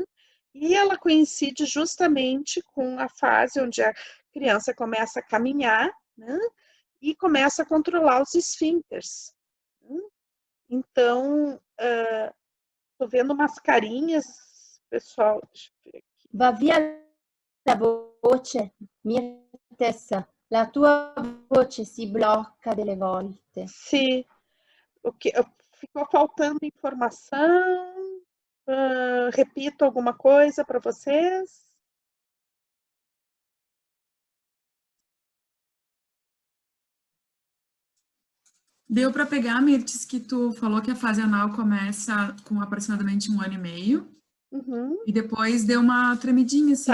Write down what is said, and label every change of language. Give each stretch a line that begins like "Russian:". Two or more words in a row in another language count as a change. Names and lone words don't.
Portuguese: E ela coincide justamente com a fase onde a criança começa a caminhar, né? E começa a controlar os esfíncteres. Então, estou vendo umas carinhas pessoal, deixa eu ver aqui.
Italian: Va via la voce, Mirtessa. La tua voce si blocca delle volte.
Portuguese: Se o que ficou faltando informação, repito alguma coisa para vocês? Deu para pegar, Mirtes, que tu falou que a fase anal começa com aproximadamente 1 ano e meio, e depois deu uma tremidinha, assim.